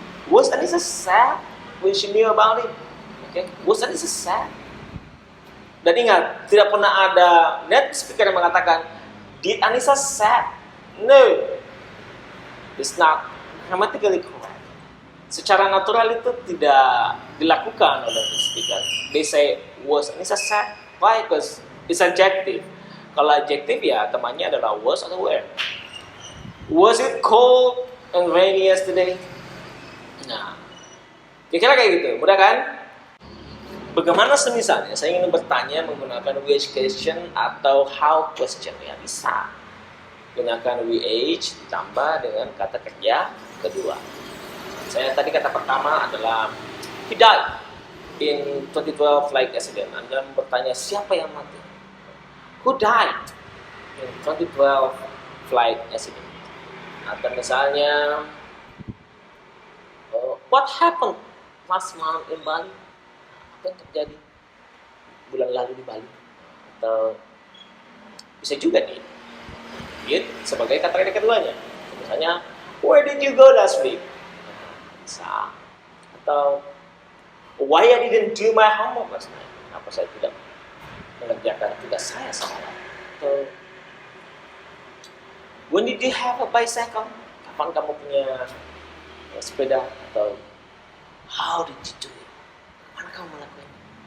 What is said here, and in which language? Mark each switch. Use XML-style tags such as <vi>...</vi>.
<en>Was Anissa sad when she knew about it? Okay, was Anissa sad?</en> <id>Dan ingat, tidak pernah ada native speaker yang mengatakan,</id> <en>did Anissa sad? No, it's not grammatically correct.</en> <id>Secara natural itu tidak dilakukan oleh native speaker.</id> <en>They say, was Anissa sad? Why? Because it's adjective.</en> <id>Kalau adjective ya temannya adalah was atau were.</id> <en>Was it cold and rainy yesterday?</en> <id>Nah, kira-kira kayak gitu, mudah kan? Bagaimana semisalnya saya ingin bertanya menggunakan which question atau how question, ya bisa. Gunakan WH ditambah dengan kata kerja kedua. Saya tadi kata pertama adalah</id> <en>he died in 2012 flight accident.</en> <id>Anda bertanya siapa yang mati?</id> <en>Who died in 2012 flight accident?</en> <id>Atau misalnya</id> <en>what happened last month in Bali?</en> <id>Apa yang terjadi bulan lalu di Bali? Atau bisa juga nih sebagai kata kerja keduanya.</id> <en>Misalnya, where did you go last week? Bisa. Atau why I didn't do my homework last night?</en> <id>Kenapa saya tidak mengerjakan tugas saya semalam?</id> <en>Atau when did you have a bicycle?</en> <id>Kapan kamu punya sepeda? Atau</id> <en>how did you do it?</en> <id>Mana kamu melakukannya?</id>